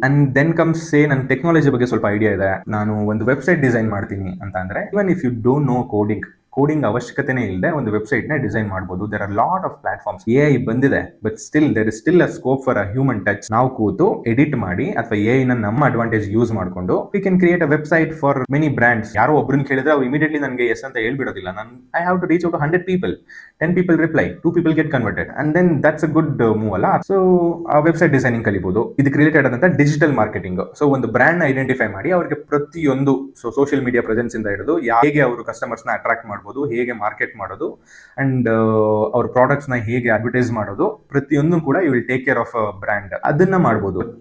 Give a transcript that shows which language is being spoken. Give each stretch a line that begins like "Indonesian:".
English: and then comes say
Kannada: ನನ್ನ technology ಬಗ್ಗೆ ಸ್ವಲ್ಪ ಐಡಿಯಾ ಇದೆ, ನಾನು ಒಂದು ವೆಬ್ಸೈಟ್ ಡಿಸೈನ್ ಮಾಡ್ತೀನಿ ಅಂತ ಅಂದ್ರೆ,
English: even if you don't know coding
Kannada: ಅವಶ್ಯಕತೆನೇ ಇಲ್ಲದೆ ಒಂದು ವೆಬ್ಸೈಟ್ ನ ಡಿಸೈನ್ ಮಾಡಬಹುದು.
English: There are lot of platforms.
Kannada: AI ಬಂದಿದೆ,
English: But still there is still a scope for a human touch.
Kannada: ನಾವು ಕೂತು ಎಡಿಟ್ ಮಾಡಿ ಅಥವಾ ಎಐ ನ ನಮ್ಮ ಅಡ್ವಾಂಟೇಜ್ ಯೂಸ್ ಮಾಡಿಕೊಂಡು
English: We can create a website for many brands.
Kannada: ಯಾರೋ ಒಬ್ರನ್ನ ಕೇಳಿದ್ರೆ ಅವ್ರು ಇಮಿಡಿಯೇಟ್ಲಿ ನನಗೆ ಎಸ್ ಅಂತ ಹೇಳ್ಬಿಡೋದಿಲ್ಲ.
English: I have to reach out 100 people. 10 people reply, 2 people get converted, and then that's a good move ಅಲ್ಲ.
Kannada: ಸೊ ಆ ವೆಬ್ಸೈಟ್ ಡಿಸೈನಿಂಗ್ ಕಲಿಬಹುದು. ಇದಕ್ಕೆ ರಿಲೇಟೆಡ್ ಆದಂತ ಡಿಜಿಟಲ್ ಮಾರ್ಕೆಟಿಂಗ್. ಸೊ ಒಂದು ಬ್ರ್ಯಾಂಡ್ ನ ಐಡೆಂಟಿಫೈ ಮಾಡಿ ಅವರಿಗೆ ಪ್ರತಿಯೊಂದು ಸೋಷಿಯಲ್ ಮೀಡಿಯಾ ಪ್ರೆಸೆನ್ಸ್ ಇಂದ ಹಿಡಿದು ಹೇಗೆ ಅವರು ಕಸ್ಟಮರ್ಸ್ ನ ಅಟ್ರಾಕ್ಟ್ ಮಾಡಬಹುದು, ಹೇಗೆ ಮಾರ್ಕೆಟ್ ಮಾಡೋದು, ಅಂಡ್ ಅವ್ರ ಪ್ರಾಡಕ್ಟ್ಸ್ ನ ಹೇಗೆ ಅಡ್ವರ್ಟೈಸ್ ಮಾಡೋದು, ಪ್ರತಿಯೊಂದು ಕೂಡ
English: You will take care of brand.
Kannada: ಅದನ್ನ ಮಾಡಬಹುದು.